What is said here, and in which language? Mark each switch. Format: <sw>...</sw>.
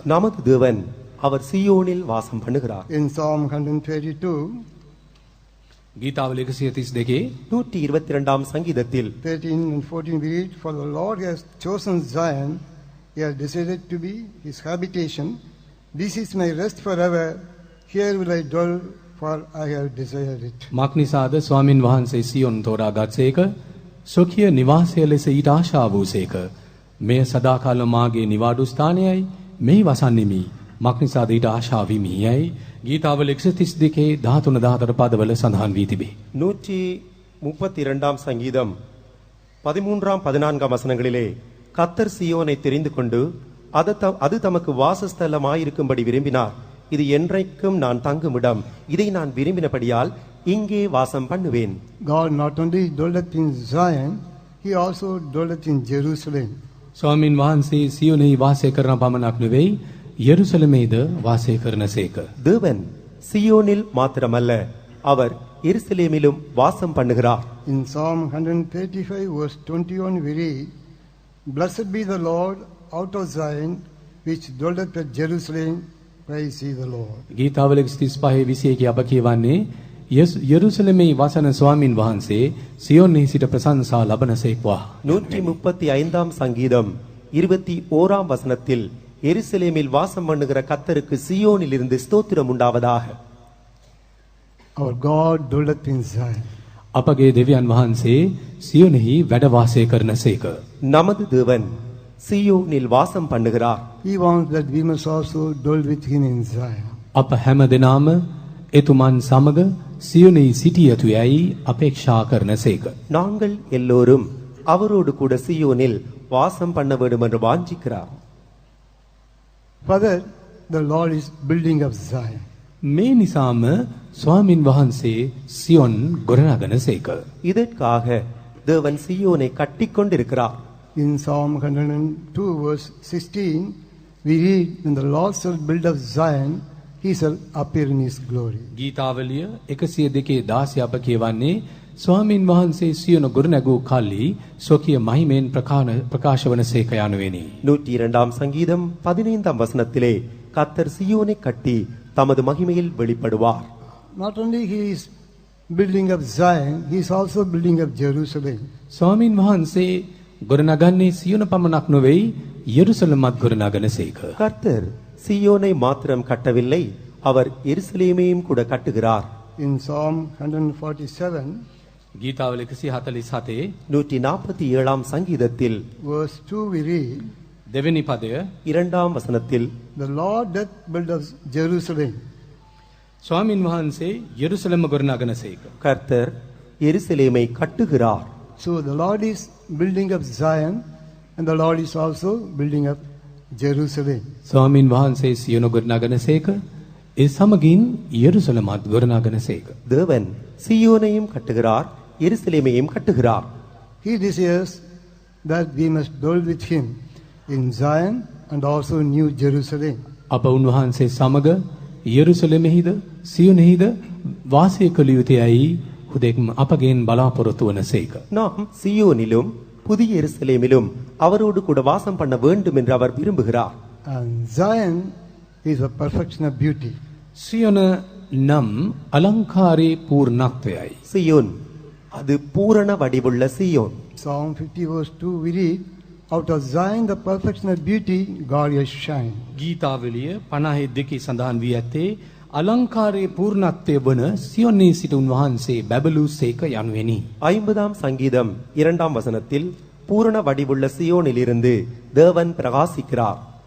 <ta>நமது தேவன் அவர் சியோனில் வாசம் பண்ணுகிறார்.</ta> <en>In Psalm 132,</en> <si>ගීතාවල 132</si> <ta>122ஆம் சங்கீதத்தில்</ta> <en>13 and 14 we read, For the Lord has chosen Zion, he has decided to be his habitation. This is my rest forever, here will I dwell, for I have desired it.</en> <si>මක්නිසාද ස්වාමින් වහන්සේ සියොන් තෝරා ගත්සේක සොකිය නිවාසය ලෙස ඊට ආශා වූසේක. මෙය සදාකාල මාගේ නිවාඩු ස්ථානයයි, මෙහි වසන්නෙමි. මක්නිසාද ඊට ආශා විමි යයි ගීතාවල 132 13 14 පදවල සඳහන් වී තිබේ.</si> <ta>132ஆம் சங்கீதம் 13ஆம் 14ஆம் வசனங்களிலே கர்த்தர் சியோனை தெரிந்து கொண்டு அது தமக்கு வாசஸ்தலமாயிருக்கும்படி விரும்பினார். இது என்றைக்கும் நான் தங்குமிடம், இதை நான் விரும்பினபடியால் இங்கே வாசம் பண்ணுவேன்.</ta> <en>God not only dwelleth in Zion, he also dwelleth in Jerusalem.</en> <si>ස්වාමින් වහන්සේ සියොනෙහි වාසය කරන පමණක් නෙවෙයි යෙරුසලමේද වාසය කරනසේක.</si> <ta>தேவன் சியோனில் மாத்திரமல்ல, அவர் எருசலேமிலும் வாசம் பண்ணுகிறார்.</ta> <en>In Psalm 135 verse 21 we read, Blessed be the Lord out of Zion, which dwelleth at Jerusalem, praise ye the Lord.</en> <si>ගීතාවල 35:21 අප කියවන්නේ යෙරුසලමේ වසන ස්වාමින් වහන්සේ සියොනෙහි සිට ප්‍රශංසා ලබනසේක්වා.</si> <ta>135ஆம் சங்கீதம் 21ஆம் வசனத்தில் எருசலேமில் வாசம் பண்ணுகிற கர்த்தருக்கு சியோனில் இருந்து ஸ்தோத்திரம் உண்டாவதாக.</ta> <en>Our God dwelleth in Zion.</en> <si>අපගේ දෙවියන් වහන්සේ සියොනෙහි වැඩ වාසය කරනසේක.</si> <ta>நமது தேவன் சியோனில் வாசம் பண்ணுகிறார்.</ta> <en>He wants that we must also dwell with him in Zion.</en> <si>අප හැම දෙනාම එතුමන් සමග සියොනෙහි සිටිය යුතු යයි අපේක්ෂා කරනසේක.</si> <ta>நாங்கள் எல்லோரும் அவரோடு கூட சியோனில் வாசம் பண்ண வேண்டும் என்று வாஞ்சிக்கிறார்.</ta> <en>Father, the Lord is building up Zion.</en> <si>මේ නිසාම ස්වාමින් වහන්සේ සියොන් ගොඩනගනසේක.</si> <ta>இதற்காக தேவன் சியோனை கட்டிக்கொண்டிருக்கிறார்.</ta> <en>In Psalm 102 verse 16, we read, When the Lord shall build up Zion, he shall appear in his glory.</en> <si>ගීතාවලිය 102:16 අප කියවන්නේ ස්වාමින් වහන්සේ සියොන ගොඩනැගූ කල්ලි සොකිය මහිමෙන් ප්‍රකාශ වනසේක යනුවෙනි.</si> <ta>102ஆம் சங்கீதம் 15ஆம் வசனத்திலே கர்த்தர் சியோனை கட்டி தமது மகிமையில் வெளிப்படுவார்.</ta> <en>Not only he is building up Zion, he is also building up Jerusalem.</en> <si>ස්වාමින් වහන්සේ ගොඩනගන්නේ සියොන පමණක් නොවේයි යෙරුසලමත් ගොඩනගනසේක.</si> <ta>கர்த்தர் சியோனை மாத்திரம் கட்டவில்லை, அவர் எருசலேமையும் கூட கட்டுகிறார்.</ta> <en>In Psalm 147,</en> <si>ගීතාවල 147</si> <ta>147ஆம் சங்கீதத்தில்</ta> <en>verse 2 we read,</en> <si>දෙවෙනි පදය</si> <ta>2ஆம் வசனத்தில்</ta> <en>The Lord doth build up Jerusalem.</en> <si>ස්වාමින් වහන්සේ යෙරුසලම ගොඩනගනසේක.</si> <ta>கர்த்தர் எருசலேமை கட்டுகிறார்.</ta> <en>So the Lord is building up Zion and the Lord is also building up Jerusalem.</en> <si>ස්වාමින් වහන්සේ සියොන ගොඩනගනසේක. ඒ සමගින් යෙරුසලමත් ගොඩනගනසේක.</si> <ta>தேவன் சியோனையும் கட்டுகிறார், எருசலேமையும் கட்டுகிறார்.</ta> <en>He desires that we must dwell with him in Zion and also New Jerusalem.</en> <si>අප උන්වහන්සේ සමග යෙරුසලමෙහිද සියොනෙහිද වාසය කළ යුතුයයි හුදෙක්ම අපගෙන් බලාපොරොත්තු වනසේක.</si> <ta>நாம் சியோனிலும் புதிய எருசலேமிலும் அவரோடு கூட வாசம் பண்ண வேண்டும் என்று அவர் விரும்புகிறார்.</ta> <en>And Zion is a perfection of beauty.</en> <si>සියොන නම් අලංකාරයේ පූර්ණත්වයයි.</si> <ta>சியோன் அது பூரண வடிவுள்ள Zion.</ta> <en>Psalm 50 verse 2 we read, out of Zion the perfection of beauty God has shined.</en> <si>ගීතාවලිය 52 සඳහන් වී ඇත්තේ අලංකාරයේ පූර්ණත්වය වන සියොනේ සිට උන්වහන්සේ බැබලූසේක යනුවෙනි.</si> <ta>50ஆம் சங்கீதம் 2ஆம் வசனத்தில் பூரண வடிவுள்ள சியோனிலிருந்து தேவன் பிரகாசிக்கிறார்.</ta>